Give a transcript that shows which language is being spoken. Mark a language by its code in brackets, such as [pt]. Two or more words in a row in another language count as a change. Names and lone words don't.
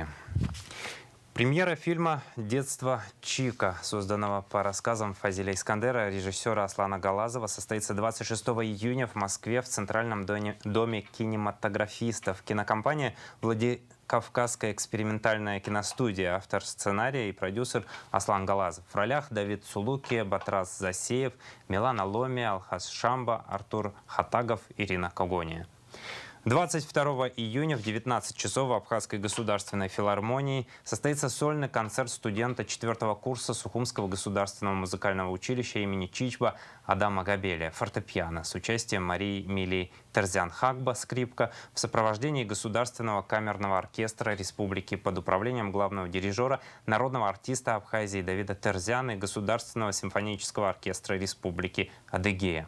[ru] Премьера фильма «Детство Чика», созданного по рассказам Фазиля Искандера, режиссера Аслана Галазова, состоится 26 июня в Москве в Центральном доме кинематографистов. Кинокомпания «Владикавказская экспериментальная киностудия», автор сценария и продюсер Аслан Галазов. В ролях Давид Сулуки, Батрас Засеев, Милана Ломи, Алхас Шамба, Артур Хатагов, Ирина Когония. 22 июня в 19 часов в Абхазской государственной филармонии состоится сольный концерт студента 4-го курса Сухумского государственного музыкального училища имени Чичба Адама Габеля, фортепиано, с участием Марии Милии Терзян-Хагба, скрипка, в сопровождении Государственного камерного оркестра Республики под управлением главного дирижера, народного артиста Абхазии Давида Терзяна и Государственного симфонического оркестра Республики Адыгея.